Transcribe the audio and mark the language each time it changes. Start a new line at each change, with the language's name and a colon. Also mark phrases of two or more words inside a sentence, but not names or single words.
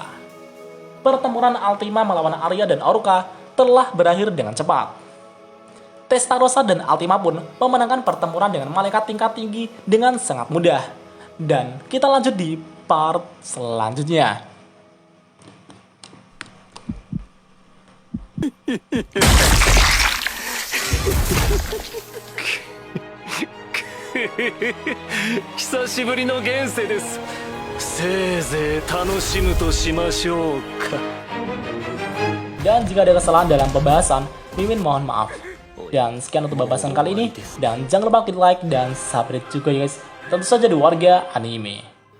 Indonesian: Pertempuran Altima melawan Arya dan Oruka telah berakhir dengan cepat. Testarossa dan Altima pun memenangkan pertempuran dengan malaikat tingkat tinggi dengan sangat mudah. Dan kita lanjut di part selanjutnya.
Japanese: 久しぶりの現世です。せいぜい楽しむとしましょうか。
Indonesian: Dan jika ada kesalahan dalam pembahasan, Mimin mohon maaf. Dan sekian untuk pembahasan kali ini. Dan jangan lupa klik like dan subscribe juga ya guys. Tentu saja di Warga Anime.